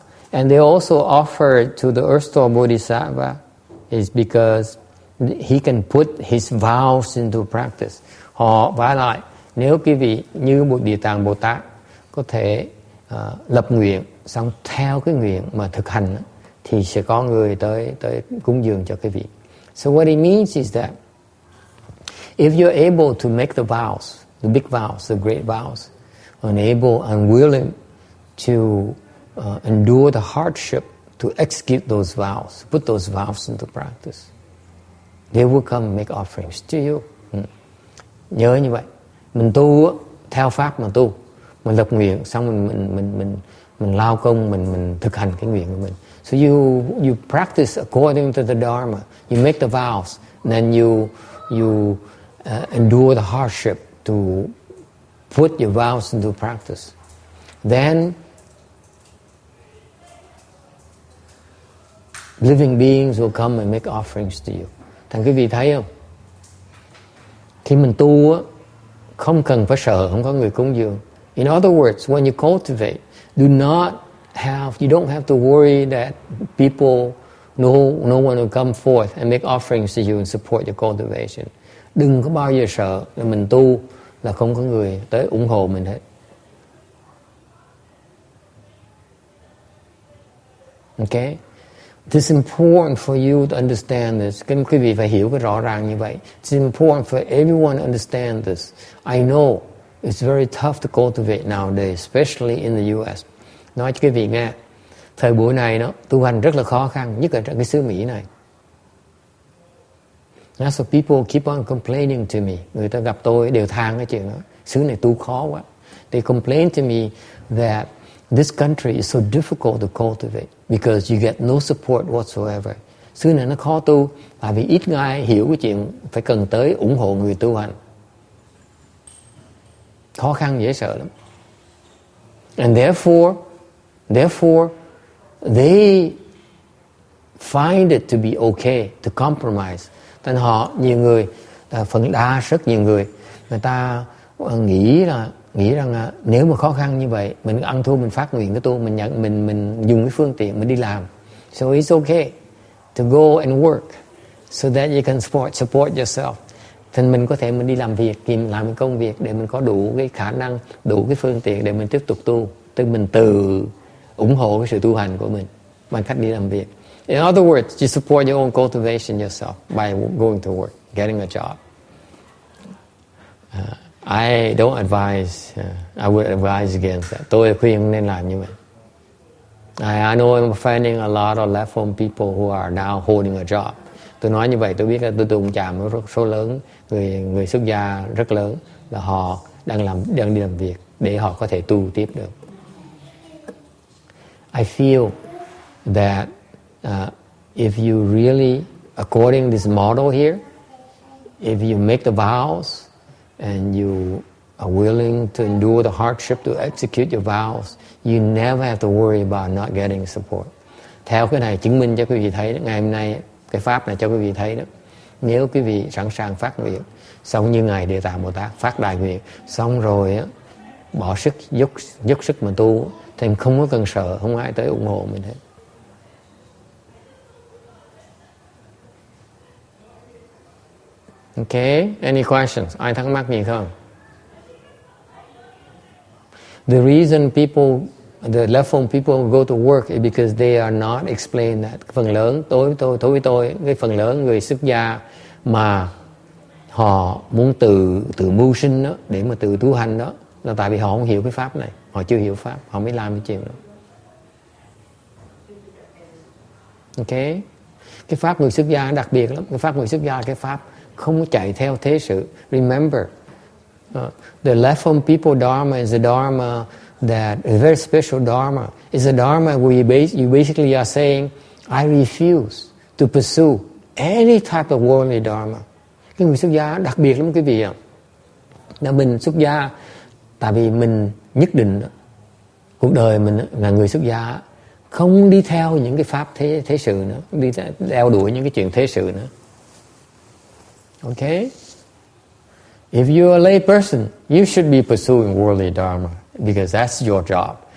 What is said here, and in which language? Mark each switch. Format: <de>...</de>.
<en>And they also offer to the Earth Store Bodhisattva is because he can put his vows into practice.</en> <vi>Họ vả lại, nếu quý vị như một Địa Tạng Bồ Tát có thể lập nguyện, xong theo cái nguyện mà thực hành, thì sẽ có người tới cúng dường cho quý vị.</vi> <en>So what it means is that if you're able to make the vows, the big vows, the great vows, unable and willing to endure the hardship to execute those vows, put those vows into practice, they will come and make offerings to you.</en> <vi>Nhớ như vậy, mình tu theo pháp mà tu, mình lập nguyện, xong mình lao công, mình thực hành cái nguyện của mình.</vi> <en>So you practice according to the Dharma. You make the vows, and then you endure the hardship to put your vows into practice. Then living beings will come and make offerings to you.</en> <vi>Thành quý vị thấy không? Khi mình tu á, không cần phải sợ không có người cúng dường.</vi> <en>In other words, when you cultivate, you don't have to worry that people, no one will come forth and make offerings to you and support your cultivation.</en> <vi>Đừng có bao giờ sợ là mình tu là không có người tới ủng hộ mình hết.</vi> <en>Okay? It is important for you to understand this.</en> <vi>Các quý vị phải hiểu cái rõ ràng như vậy.</vi> <en>It's important for everyone to understand this. I know it's very tough to cultivate nowadays, especially in the US.</en> <vi>Nói cho quý vị nghe, thời buổi này nó tu hành rất là khó khăn, nhất là trong cái xứ Mỹ này.</vi> <en>That's why people keep on complaining to me.</en> <vi>Người ta gặp tôi đều than cái chuyện đó. Xứ này tu khó quá.</vi> <en>They complain to me that this country is so difficult to cultivate because you get no support whatsoever.</en> <vi>Xứ này nó khó tu tại vì ít ai hiểu cái chuyện phải cần tới ủng hộ người tu hành. Khó khăn dễ sợ lắm.</vi> <en>And therefore they find it to be okay to compromise.</en> <vi>Nên họ, nhiều người, phần đa rất nhiều người ta nghĩ rằng là nếu mà khó khăn như vậy, mình ăn thua mình phát nguyện cái tu, mình dùng cái phương tiện mình đi làm.</vi> <en>So it's okay to go and work so that you can support yourself.</en> <vi>Thì mình có thể mình đi làm việc, làm cái công việc để mình có đủ cái khả năng, đủ cái phương tiện để mình tiếp tục tu. Tức mình tự ủng hộ cái sự tu hành của mình bằng cách đi làm việc.</vi> <en>In other words, you support your own cultivation yourself by going to work, getting a job. I don't advise, I would advise against that.</en> <vi>Tôi khuyên nên làm như vậy.</vi> <en>I know I'm offending a lot of left-home people who are now holding a job.</en> <vi>Tôi nói như vậy, tôi biết là tôi đụng chạm với số lớn người xuất gia rất lớn là họ đang đi làm việc để họ có thể tu tiếp được.</vi> <en>I feel that if you really, according to this model here, if you make the vows and you are willing to endure the hardship to execute your vows, you never have to worry about not getting support.</en> <vi>Theo cái này chứng minh cho quý vị thấy, ngày hôm nay cái pháp này cho quý vị thấy đó. Nếu quý vị sẵn sàng phát nguyện, xong như Ngài Địa Tạng Bồ Tát phát đại nguyện, xong rồi á, bỏ sức, dốc sức mà tu, thì không có cần sợ, không ai tới ủng hộ mình hết.</vi> <en>Okay, any questions?</en> <vi>Ai thắc mắc gì không?</vi> <en>The reason the left-home people go to work is because they are not explained that.</en> <vi>Phần lớn, tôi cái phần lớn người xuất gia mà họ muốn tự mưu sinh đó, để mà tự tu hành đó, là tại vì họ không hiểu cái pháp này, họ chưa hiểu pháp, họ mới làm cái chuyện đó. Okay, cái pháp người xuất gia đặc biệt lắm. Cái pháp người xuất gia là cái pháp không chạy theo thế sự.</vi> <en>Remember, the left-home people dharma is a dharma that is a very special dharma. It's a dharma where you basically are saying, I refuse to pursue any type of worldly dharma.</en> <vi>Cái người xuất gia đặc biệt lắm quý vị ạ. Là mình xuất gia tại vì mình nhất định cuộc đời mình là người xuất gia không đi theo những cái pháp thế sự nữa, đi đeo đuổi những cái chuyện thế sự nữa.</vi> <en>Okay? If you're a lay person, you should be pursuing worldly dharma because that's your job.</en>